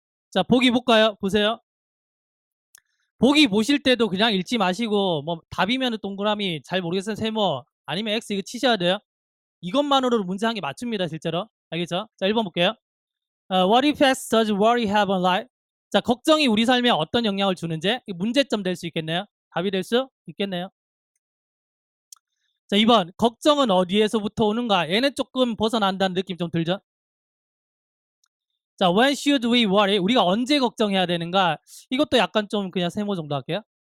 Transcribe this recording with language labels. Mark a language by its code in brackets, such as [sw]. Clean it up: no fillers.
[ko] 자, 보기 볼까요? 보세요. 보기 보실 때도 그냥 읽지 마시고 뭐 답이면 동그라미, 잘 모르겠어요 세모, 아니면 X 이거 치셔야 돼요. 이것만으로도 문제 한 개 맞춥니다 실제로. 알겠죠? 자, 1번 볼게요. [en] What effects does worry have on life? [ko] 자, 걱정이 우리 삶에 어떤 영향을 주는지 문제점 될 수 있겠네요. 답이 될 수 있겠네요. 자, 2번 걱정은 어디에서부터 오는가? 얘는 조금 벗어난다는 느낌 좀 들죠? [en] 자, when should we worry? [ko] 우리가 언제 걱정해야 되는가? 이것도 약간 좀 그냥 세모 정도 할게요.